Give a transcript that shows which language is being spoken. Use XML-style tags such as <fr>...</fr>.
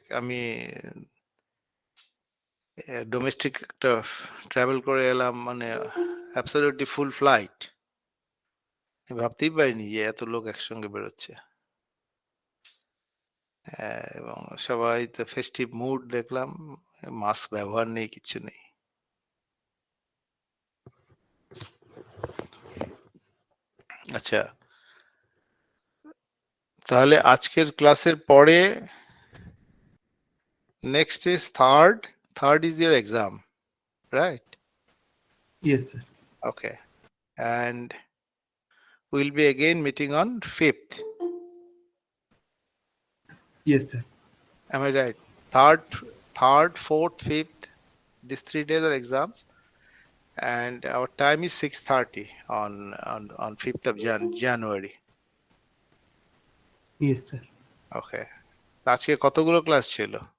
<bn>আমি ডোমেস্টিক একটা ট্রাভেল করে এলাম, মানে অ্যাবসলিউটলি ফুল ফ্লাইট। ভাবতেই পারিনি যে এত লোক একসঙ্গে বেরোচ্ছে। এবং সবাই তো ফেস্টিভ মুড দেখলাম, মাস্ক ব্যবহার নেই, কিছু নেই। আচ্ছা, তাহলে আজকের ক্লাসের পরে</bn> <en>next is third is your exam, right? Yes, sir. Okay, and we'll be again meeting on 5th. Yes, sir. Am I right? Third, fourth, fifth, these 3 days are exams, and our time is 6:30 on 5th of January. Yes, sir.</en> <bn>Okay, আজকে কতগুলো class ছিল?</bn>